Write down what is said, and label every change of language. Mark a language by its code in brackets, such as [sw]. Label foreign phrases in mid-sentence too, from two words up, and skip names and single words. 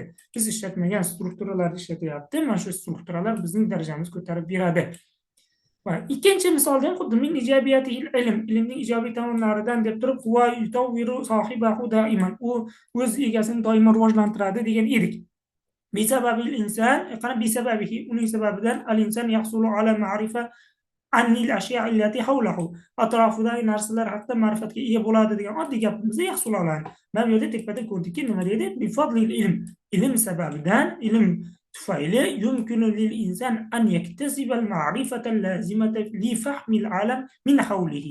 [uz] Biz ishlatmagan strukturalarni ishlatyapti. Mana shu strukturalar bizning darajamizni ko'tarib beradi. Va ikkinchi misolda ham xuddi [ar] من إيجابيات العلم, [uz] ilmning ijobiy tomonlaridan deb turib, [ar] ويطور صاحبه دائما, [uz] u o'z egasini doimo rivojlantiradi degan edik. [ar] بسبب الإنسان, qani bisababihi, [uz] uning sababidan [ar] الإنسان يحصل على معرفة عن الأشياء التي حوله, [uz] atrofidagi narsalar haqida ma'rifatga ega bo'ladi degan oddiy gapimizda yahsul oladi. Mana bu yerda tepada ko'rdikki nima deydi? [ar] بفضل العلم, [uz] ilm sababidan, ilm tufayli [ar] يمكن للإنسان أن يكتسب المعرفة اللازمة لفهم العالم من حوله.